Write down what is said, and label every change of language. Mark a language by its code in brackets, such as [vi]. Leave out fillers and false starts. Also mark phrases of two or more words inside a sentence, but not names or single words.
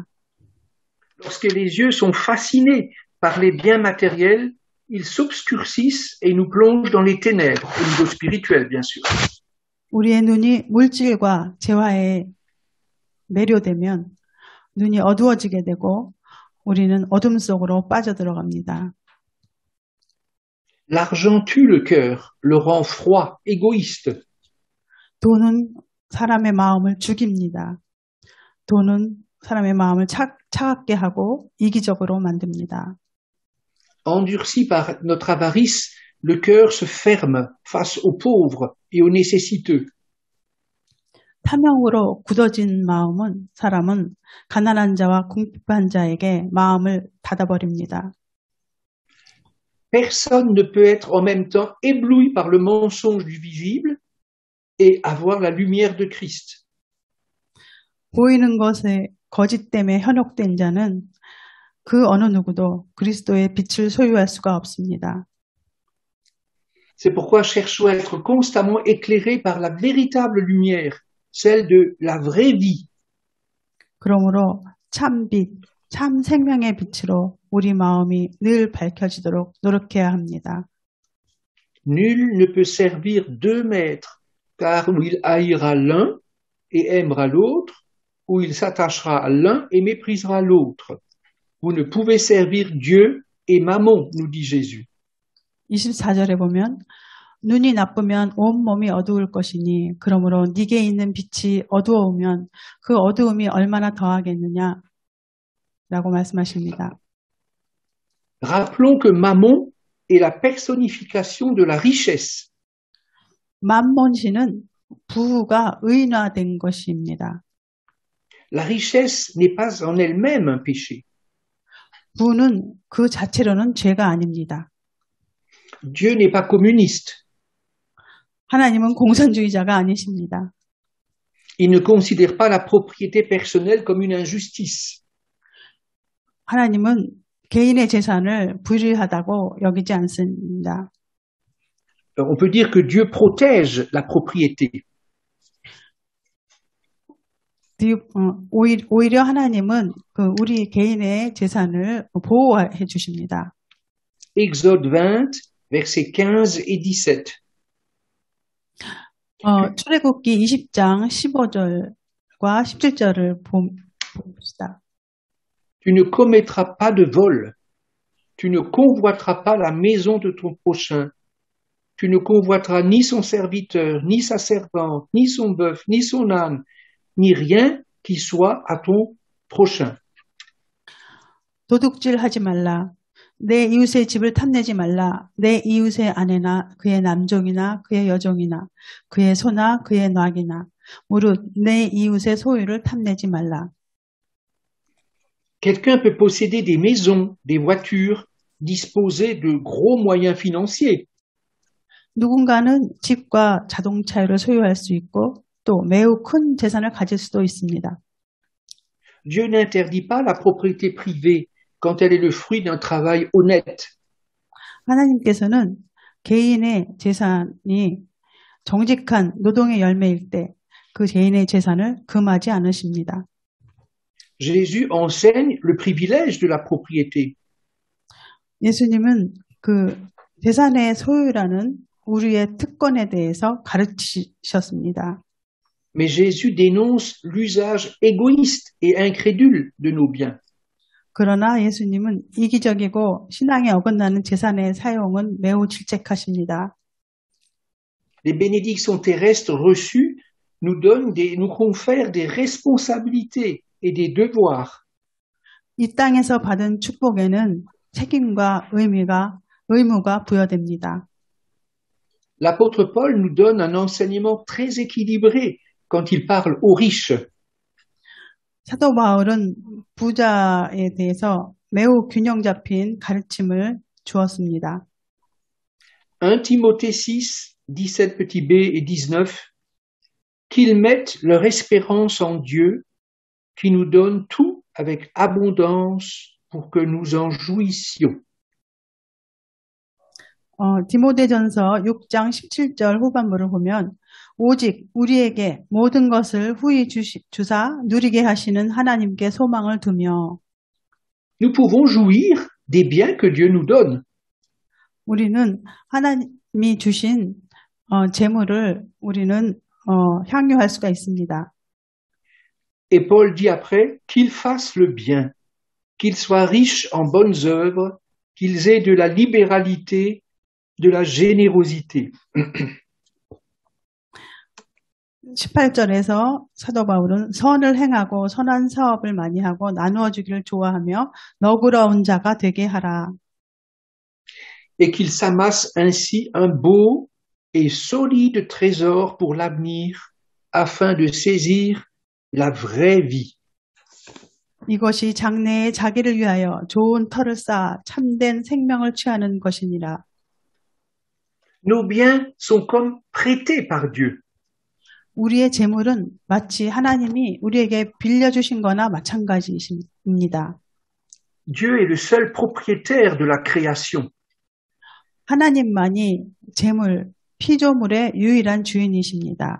[fr] Lorsque les yeux sont fascinés par les biens matériels, ils s'obscurcissent et nous plongent dans les ténèbres, au niveau spirituel bien sûr. [ko] 우리의 눈이 물질과 재화에 매료되면 눈이 어두워지게 되고 우리는 어둠 속으로 빠져들어갑니다. [fr] L'argent tue le cœur, le rend froid, égoïste. [ko] 돈은 사람의 마음을 죽입니다. 돈은 사람의 마음을 차갑게 하고 이기적으로 만듭니다. [fr] Endurci par notre avarice, le cœur se ferme face aux pauvres et aux nécessiteux. [ko] 탐욕으로 굳어진 사람은 가난한 자와 궁핍한 자에게 마음을 닫아버립니다. [fr] Personne ne peut être en même temps ébloui par le mensonge du visible et avoir la lumière de Christ. [ko] 보이는 것에 거짓 때문에 현혹된 자는 그 어느 누구도 그리스도의 빛을 소유할 수가 없습니다. [fr] C'est pourquoi cherchons à être constamment éclairés par la véritable lumière, celle de la vraie vie. [ko] 그러므로 참 빛, 참 생명의 빛으로 우리 마음이 늘 밝혀지도록 노력해야 합니다. [fr] Nul ne peut servir deux maîtres, car ou il haïra l'un et aimera l'autre, ou il s'attachera à l'un et méprisera l'autre. Vous ne pouvez servir Dieu et Mammon, nous dit Jésus. [ko] 24절에 보면 눈이 나쁘면 온 몸이 어두울 것이니 그러므로 네게 있는 빛이 어두워오면 그 어두움이 얼마나 더하겠느냐 라고 말씀하십니다. [fr] Rappelons que Mammon est la personnification de la richesse. [ko] 만몬신은 부가 의인화된 것입니다. [fr] La richesse n'est pas en elle-même un péché. [ko] 부는 그 자체로는 죄가 아닙니다. [fr] Dieu n'est pas communiste. [ko] 하나님은 공산주의자가 아니십니다. [fr] Il ne considère pas la propriété personnelle comme une injustice. [ko] 하나님은 개인의 재산을 불의하다고 여기지 않습니다. [fr] On peut dire que Dieu protège la propriété. [ko] 오히려 하나님은 우리 개인의 재산을 보호해 주십니다. [fr] Exode 20, versets 15 et 17. [ko] 출애굽기 20장 15절과 17절을 봅시다. [fr] Tu ne commettras pas de vol. Tu ne convoiteras pas la maison de ton prochain. Tu ne convoiteras ni son serviteur, ni sa servante, ni son bœuf, ni son âne, ni rien qui soit à ton prochain. [ko] 도둑질하지 말라. 내 이웃의 집을 탐내지 말라. 내 이웃의 아내나 그의 남종이나 그의 여종이나 그의 소나 그의 낙이나 무릇 내 이웃의 소유를 탐내지 말라. [fr] Quelqu'un peut posséder des maisons, des voitures, disposer de gros moyens financiers. [ko] 누군가는 집과 자동차를 소유할 수 있고 또 매우 큰 재산을 가질 수도 있습니다. [fr] Dieu n'interdit pas la propriété privée quand elle est le fruit d'un travail honnête. [ko] 하나님께서는 개인의 재산이 정직한 노동의 열매일 때 그 개인의 재산을 금하지 않으십니다. [fr] Jésus enseigne le privilège de la propriété. [ko] 예수님은 그 재산의 소유라는 우리의 특권에 대해서 가르치셨습니다. [fr] Mais Jésus dénonce l'usage égoïste et incrédule de nos biens. [ko] 그러나 예수님은 이기적이고 신앙에 어긋나는 재산의 사용은 매우 질책하십니다. [fr] Les bénédictions terrestres reçues nous confèrent des responsabilités et des devoirs. [ko] 이 땅에서 받은 축복에는 책임과 의무가 부여됩니다. [fr] L'apôtre Paul nous donne un enseignement très équilibré quand il parle aux riches. [ko] 사도 바울은 부자에 대해서 매우 균형 잡힌 가르침을 주었습니다. [fr] 1 Timothée 6, 17 petit b et 19, qu'ils mettent leur espérance en Dieu, qui nous donne tout avec abondance pour que nous en jouissions. [ko] 디모데전서 6장 17절 후반부를 보면 오직 우리에게 모든 것을 후히 주사 누리게 하시는 하나님께 소망을 두며 [fr] Nous pouvons jouir des biens que Dieu nous donne. [ko] 우리는 하나님이 주신 재물을 우리는 향유할 수가 있습니다. [fr] Et Paul dit après qu'ils fassent le bien, qu'ils soient riches en bonnes œuvres, qu'ils aient de la libéralité, de la générosité. [ko] 18절에서 사도 바울은 선을 행하고 선한 사업을 많이 하고 나누어 주기를 좋아하며 너그러운 자가 되게 하라. [fr] Et qu'ils s'amassent ainsi un beau et solide trésor pour l'avenir afin de saisir la vraie vie. [ko] 이것이 장래에 자기를 위하여 좋은 터를 쌓아 참된 생명을 취하는 것이니라. [fr] Nos biens sont comme prêtés par Dieu. [ko] 우리의 재물은 마치 하나님이 우리에게 빌려주신 거나 마찬가지입니다. [fr] Dieu est le seul propriétaire de la création. [ko] 하나님만이 재물, 피조물의 유일한 주인이십니다.